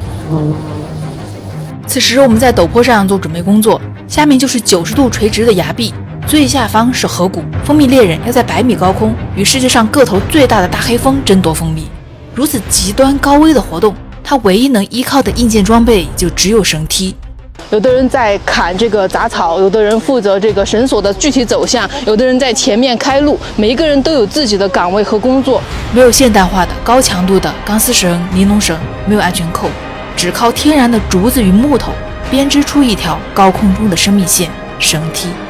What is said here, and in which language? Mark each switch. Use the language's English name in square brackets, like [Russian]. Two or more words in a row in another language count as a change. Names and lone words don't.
[Chinese] 此時我們在陡坡上做準備工作，下面就是90度垂直的崖壁，最下方是河谷。蜂蜜獵人要在100米高空與世界上個頭最大的大黑蜂爭奪蜂蜜，如此極端高危的活動，他唯一能依靠的硬件裝備就只有繩梯。有的人在砍這個雜草，有的人負責這個繩索的具體走向，有的人在前面開路，每一個人都有自己的崗位和工作。沒有現代化的高強度的鋼絲繩、尼龍繩，沒有安全扣，只靠天然的竹子與木頭編織出一條高空中的生命線——繩梯。